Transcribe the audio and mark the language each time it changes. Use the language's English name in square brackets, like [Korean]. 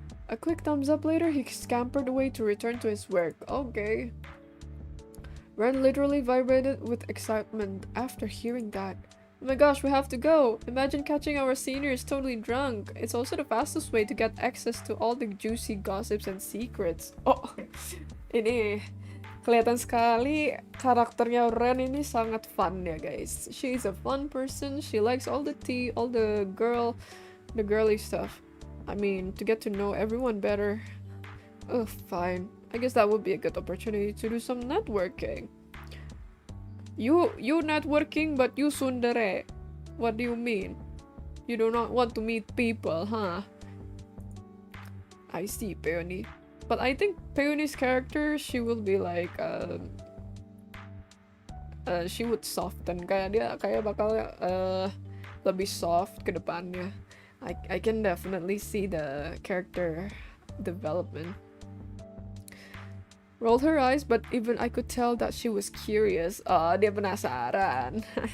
[English] A quick thumbs up later, he scampered away to return to his work. Okay. Ren literally vibrated with excitement after hearing that. Oh my gosh, we have to go! Imagine catching our seniors totally drunk. It's also the fastest way to get access to all the juicy gossips and secrets. [Indonesian] Oh, ini kelihatan sekali karakternya Ren ini sangat fun ya guys. [English] She's a fun person. She likes all the tea, all the girly stuff. I mean, to get to know everyone better. Oh, fine. I guess that would be a good opportunity to do some networking. You networking, but you tsundere. What do you mean? You do not want to meet people, huh? I see, Peony. But I think Peony's character, she will be like, she would soften. [Indonesian] Kayak bakal lebih soft ke depannya. [English] I can definitely see the character development. Rolled her eyes, but even I could tell that she was curious. [Indonesian] Dia penasaran.